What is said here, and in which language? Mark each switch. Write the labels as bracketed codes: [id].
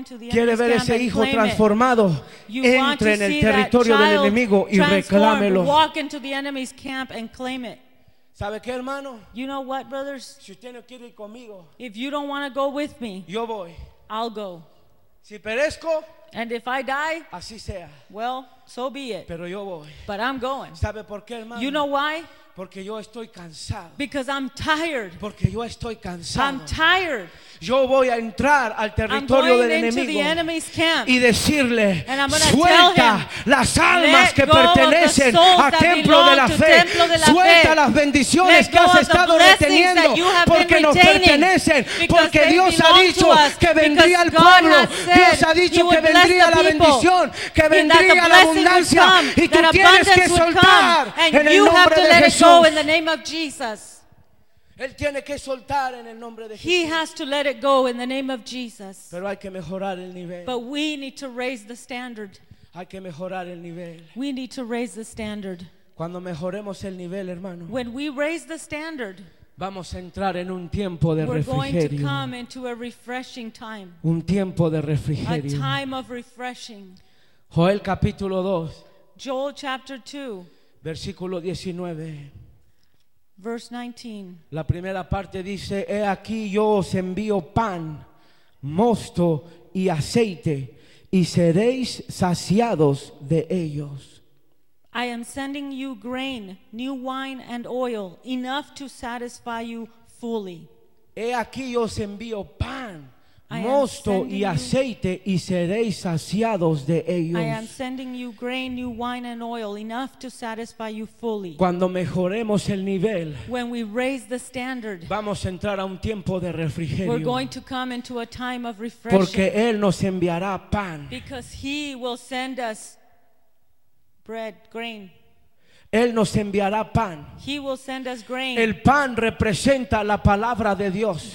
[es] Quiere ver ese hijo transformado. Entra en el territorio del enemigo y reclámelo. [en] Walk into the enemy's camp and claim it. [es] ¿Sabe qué, hermano? [en] You know what, brothers? [es] Si usted no quiere ir conmigo, [en] if you don't want to go with me, [es] yo voy. [en] I'll go. [es] Si perezco, [en] and if I die, [es] así sea. [en] Well, so be it. [es] Pero yo voy. [en] But I'm going. [es] ¿Sabe por qué, hermano? [en] You know why? [es] Porque yo estoy cansado. [en] Because I'm tired. [es] Porque yo estoy cansado. [en] I'm tired. [es] Yo voy a entrar al territorio del enemigo. [en] I'm going into the enemy's camp. [es] Y decirle, [en] and I'm gonna [es] suelta [en] tell him, [es] las almas que pertenecen al templo de la fe. Suelta las bendiciones que has estado reteniendo. Porque nos pertenecen. Porque Dios ha dicho que vendría al pueblo. Dios ha dicho que vendría la bendición. Que vendría la abundancia. Y tú tienes que soltar en el nombre de Jesús. [en] Go in the name of Jesus. [es] Él tiene que soltar en el nombre de Jesús. [en] He has to let it go in the name of Jesus. [es] Pero hay que mejorar el nivel. [en] But we need to raise the standard. [es] Hay que mejorar el nivel. [en] We need to raise the standard. [es] Cuando mejoremos el nivel, hermano. [en] When we raise the standard. [es] Vamos a entrar en un tiempo de refrigerio. [en] We're going to come into a refreshing time. [es] Un tiempo de refrigerio. [en] A time of refreshing. [es] Joel capítulo 2. [en] Joel chapter 2. [es] Versículo 19. [en] Verse 19. [es] La primera parte dice: he aquí yo os envío pan, mosto y aceite, y seréis saciados de ellos. [en] I am sending you grain, new wine and oil, enough to satisfy you fully. [es] He aquí yo os envío pan, mosto y aceite y seréis saciados de ellos. [en] I am sending you grain, new wine and oil, enough to satisfy you fully. [es] Cuando mejoremos el nivel, [en] when we raise the standard, [es] vamos a entrar a un tiempo de refrigerio. [en] We're going to come into a time of refreshing. [es] Porque él nos enviará pan. [en] Because he will send us bread, grain. [es] Él nos enviará pan. [en] He will send us grain. [es] El pan representa la palabra de Dios.